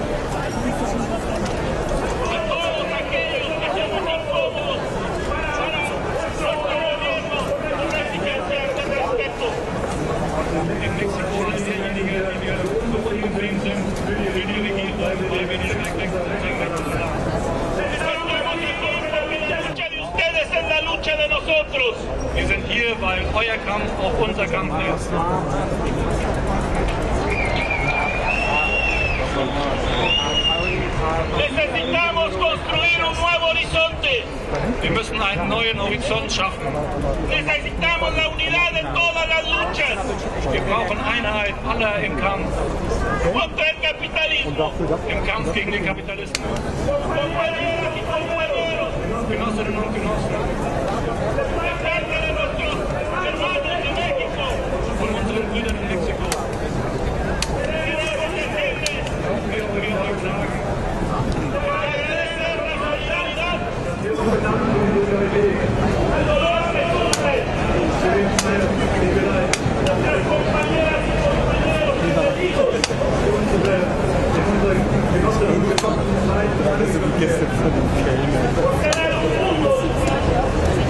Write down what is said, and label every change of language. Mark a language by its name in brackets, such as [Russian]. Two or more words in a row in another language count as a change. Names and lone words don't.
[German] In Mexiko all diejenigen, die wir unzufrieden sind, für die Regierung, weil wir nicht respekt unseren Rechten haben. Wir sind hier, weil euer Kampf auch unser Kampf ist. [Spanish] Necesitamos construir un nuevo horizonte. [German] Wir müssen einen neuen Horizont schaffen. [Spanish] Necesitamos la unidad de todas las luchas. [German] Wir brauchen Einheit aller im Kampf. [Spanish] Contra el capitalismo. [German] Im Kampf gegen den Kapitalismus. [Spanish] Compañeras y compañeros. [German] Genossinnen und Genossen. [Spanish] De parte de nuestros hermanos de México. [German] Von unseren Brüdern in Mexiko. [Spanish] Queremos decirles. [German] Wir euch sagen. [Spanish] Agradecer la solidaridad. El dolor que sufren. Nuestras compañeras y compañeros de por tener un mundo